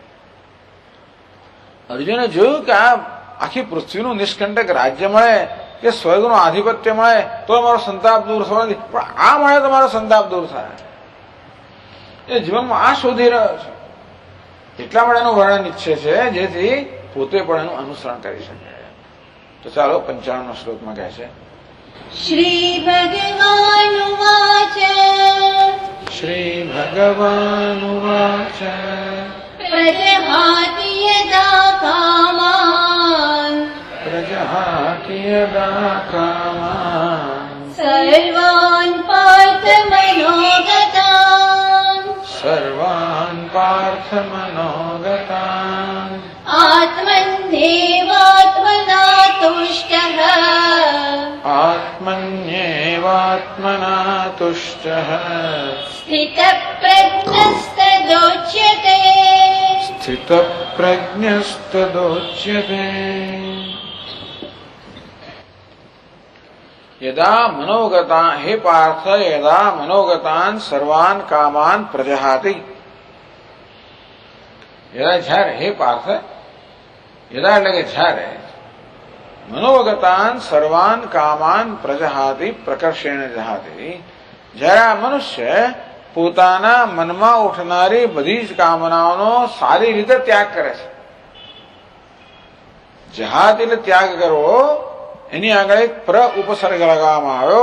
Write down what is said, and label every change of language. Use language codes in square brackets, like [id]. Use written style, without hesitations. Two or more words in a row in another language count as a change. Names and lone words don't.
[gu] અર્જુને જોયું કે આ આખી પૃથ્વીનું નિષ્કંટક રાજ્ય મળે કે સ્વર્ગનું આધિપત્ય મળે તો મારો સંતાપ દૂર થવાનો, પણ આ મળે તો મારો સંતાપ દૂર થાય. એ જીવનમાં આ શોધી રહ્યો છે. એટલા માટે એનું વર્ણન ઈચ્છે છે જેથી પોતે પણ એનું અનુસરણ કરી શકે. તો ચાલો 95 શ્લોકમાં કહે છે, [sa] શ્રી ભગવાનુવાચ પ્રજહાતિ યદા કામાન સર્વાન પાર્થ મનોગતાન આત્મન્યેવાત્મના તુષ્ટઃ સ્થિતપ્રજ્ઞસ્તદોચ્યતે. યદા મનોગતા, હે પાર્થ, યદા મનોગતાન સર્વાન કામાન પ્રજહાતિ. [gu] યદા જ્યારે, હે પાર્થ, યદા એટલે કે જ્યારે, [sa] મનોગતાન સર્વાન કામાન પ્રજહાતિ પ્રકર્ષેણ જહાતિ. [gu] જ્યારે આ મનુષ્ય પોતાના મનમાં ઉઠનારી બધી જ કામનાઓનો સારી રીતે ત્યાગ કરે છે. જહાત એટલે ત્યાગ કરવો, એની આગળ એક ઉપસર્ગ લગાવવામાં આવ્યો.